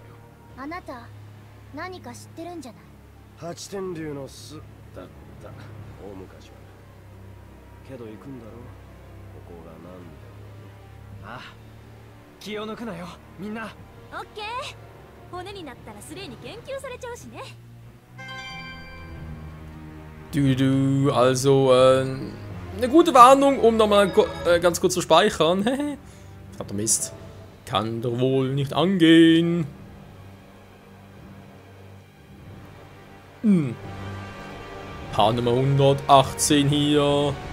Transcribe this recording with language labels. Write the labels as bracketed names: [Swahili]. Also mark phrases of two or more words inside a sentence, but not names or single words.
[Japanese] あなた何か知ってるんじゃない？八天竜の巣だった。大昔は。けど行くんだろう。ここがなんで。ああ、気を抜くなよ、みんな。オッケー。骨になったらスレイに研究されちゃうしね。 [German] Also, eine gute Warnung, um nochmal ganz kurz zu speichern. Verdammter Mist. Kann doch wohl nicht angehen. Paar Nummer 118 hier.